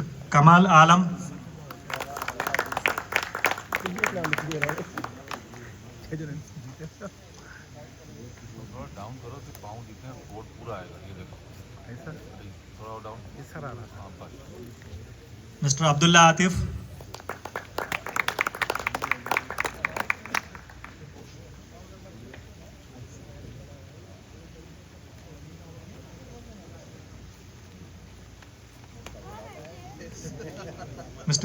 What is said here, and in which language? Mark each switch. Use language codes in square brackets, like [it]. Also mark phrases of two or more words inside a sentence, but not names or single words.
[hi] Kamal Alam, डाउन करो तो पाँव दिखे बोर्ड पूरा आएगा ये देखो ऐसा थोड़ा डाउन इस तरह रहा हाँ बस Mr. Abdullah Atif, Mr.